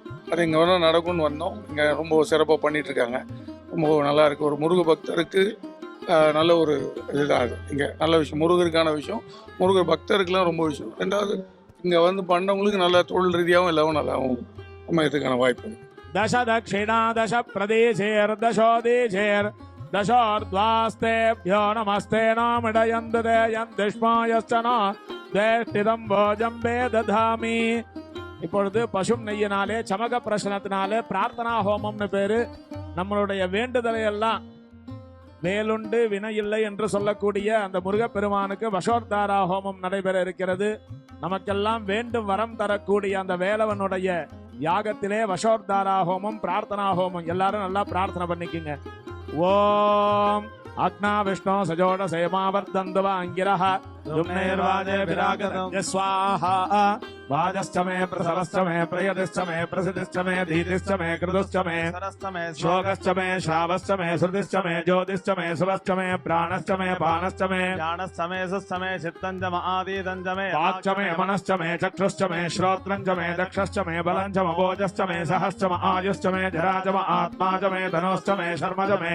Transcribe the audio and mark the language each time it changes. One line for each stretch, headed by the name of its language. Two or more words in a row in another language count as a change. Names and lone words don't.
Tamil: அது இங்கே வேணால் நடக்கும்னு வந்தோம். இங்கே ரொம்ப சிறப்பாக பண்ணிகிட்ருக்காங்க. ரொம்ப நல்லா இருக்குது. ஒரு முருக பக்தருக்கு நல்ல ஒரு இதுதான் அது. இங்கே நல்ல விஷயம், முருகருக்கான விஷயம், முருகர் பக்தருக்கெலாம் ரொம்ப விஷயம். ரெண்டாவது இங்கே வந்து பண்ணவங்களுக்கு நல்ல தொழில் ரீதியாகவும் எல்லாவும் நல்லாவும் அமையறதுக்கான வாய்ப்பு இருக்குது.
Sanskrit: दश दक्षिणा दश प्रदेशेर्दशोदेशेर् दशोर्ध्वास्तेभ्यो नमस्ते नामिडयन्दते यन्दिष्मायश्चन देष्टिदं भोजम्बे दधामि.
Tamil: இப்பொழுது பசும் நெய்யினாலே சமக பிரசனத்தினாலே பிரார்த்தனா ஹோமம்னு பேரு. நம்மளுடைய வேண்டுதலை எல்லாம் வேலுண்டு வினையில்லை என்று சொல்லக்கூடிய அந்த முருகப்பெருமானுக்கு வசோர்தாரா ஹோமம் நடைபெற இருக்கிறது. நமக்கெல்லாம் வேண்டும் வரம் தரக்கூடிய அந்த வேலவனுடைய யாகத்திலே வசோர்தாரா ஹோமம், பிரார்த்தனா ஹோமம். எல்லாரும் நல்லா பிரார்த்தனை பண்ணிக்கங்க.
Sanskrit: ओम् अग्ना विष्णु सजोष सेमावर्धन्तुव अङ्गिरह तुम्नेर्वाजे विराकतम् स्वाहा वाजश्च मे प्रसवश्च मे प्रयतिश्च मे प्रसितिश्च मे धीतिश्च मे क्रतुश्च मे सरस्थ में शोकश्च मे श्रावश्च मे श्रुतिश्च मे ज्योतिश्च मे शुभश्च मे प्राणश्च मे पानश्च मे ज्ञानश्च मे सुश्च मे चित्तञ्च आदिदञ्च मे वाक्च मे मनश्च मे चक्षुश्च मे श्रोत्रञ्च मे दक्षश्च मे बलञ्च मभोजश्च मे सहश्च म आयुश्च मे जराच म आत्मा च मे धनुश्च मे शर्म च मे